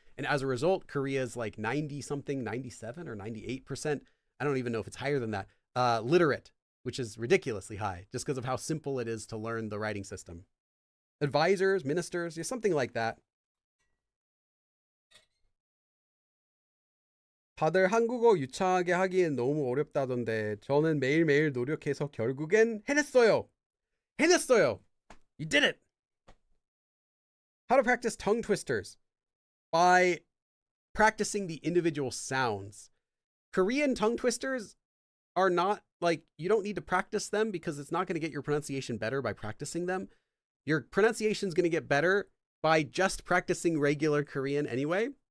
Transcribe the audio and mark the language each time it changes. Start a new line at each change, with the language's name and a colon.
English: And as a result, Korea is like 90 something, 97 or 98%. I don't even know if it's higher than that. Literate, which is ridiculously high just because of how simple it is to learn the writing system. Advisors, ministers, something like that.
Korean: 다들 한국어 유창하게 하기엔 너무 어렵다던데 저는 매일매일 노력해서 결국엔 해냈어요.
English: You did it. How to practice tongue twisters? By practicing the individual sounds. Korean tongue twisters are not like, you don't need to practice them because it's not going to get your pronunciation better by practicing them. Your pronunciation is going to get better by just practicing regular Korean anyway.